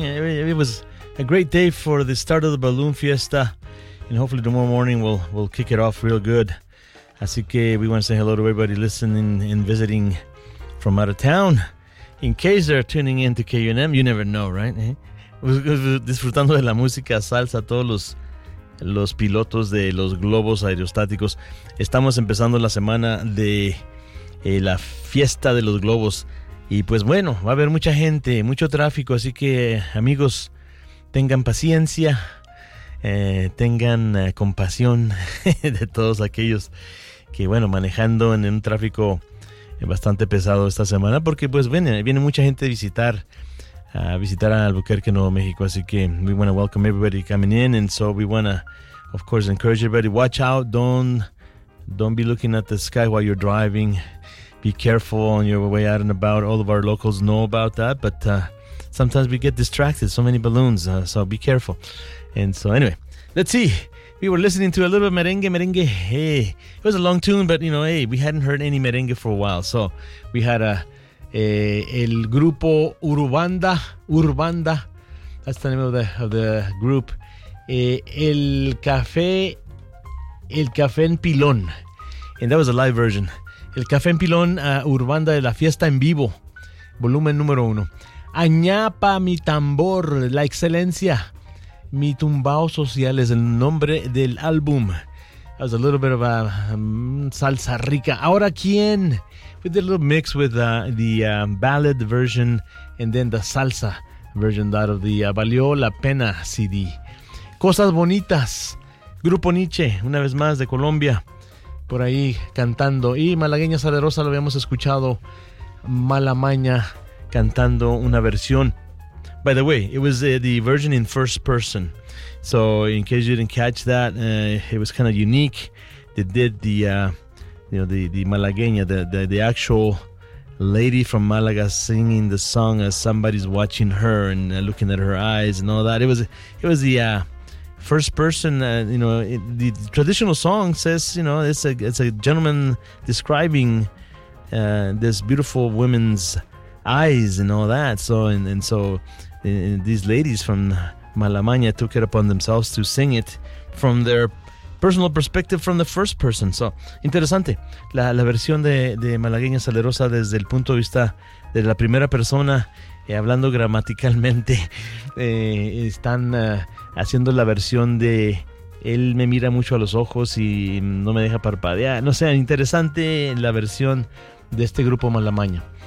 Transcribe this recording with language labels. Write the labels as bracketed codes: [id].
[en] It was a great day for the start of the Balloon Fiesta, and hopefully tomorrow morning we'll kick it off real good. [es] Así que [en] we want to say hello to everybody listening and visiting from out of town. In case they're tuning in to KUNM, you never know, right? [es] Disfrutando de la música salsa, todos los pilotos de los globos aerostáticos. Estamos empezando la semana de la fiesta de los globos. Y pues bueno, va a haber mucha gente, mucho tráfico. Así que, amigos, tengan paciencia, tengan compasión de todos aquellos que, bueno, manejando en un tráfico bastante pesado esta semana, porque pues viene mucha gente a visitar a Albuquerque, Nuevo México. Así que [en] we want to welcome everybody coming in, and so we want to of course encourage everybody, watch out, don't be looking at the sky while you're driving, be careful on your way out and about. All of our locals know about that, but sometimes we get distracted, so many balloons, so be careful. And so anyway, let's see. We were listening to a little bit of merengue, hey, it was a long tune, but you know, hey, we hadn't heard any merengue for a while, so we had el grupo Urbanda, that's the name of the group, el café en pilón, and that was a live version, el café en pilón, Urbanda de la fiesta en vivo, [es] volumen número uno, [en] añapa mi tambor, la excelencia. [es] Mi Tumbao Social es el nombre del álbum. [en] That was a little bit of a salsa rica. [es] Ahora, ¿quién? [en] We did a little mix with the ballad version and then the salsa version out of the Valió la Pena CD. [es] Cosas Bonitas, Grupo Nietzsche, una vez más de Colombia, por ahí cantando. Y Malagueña Salerosa, lo habíamos escuchado, Malamaña, cantando una versión. [en] By the way, it was the version in first person. So in case you didn't catch that, it was kind of unique. They did the Malagueña, the actual lady from Malaga singing the song as somebody's watching her and looking at her eyes and all that. It was the first person, the traditional song says, you know, it's a gentleman describing this beautiful woman's eyes and all that. So these ladies from Malamaña took it upon themselves to sing it from their personal perspective, from the first person. So, interesante. [es] La versión de Malagueña Salerosa desde el punto de vista de la primera persona, hablando gramaticalmente, están haciendo la versión de él me mira mucho a los ojos y no me deja parpadear. No sé, interesante la versión de este grupo Malamaña.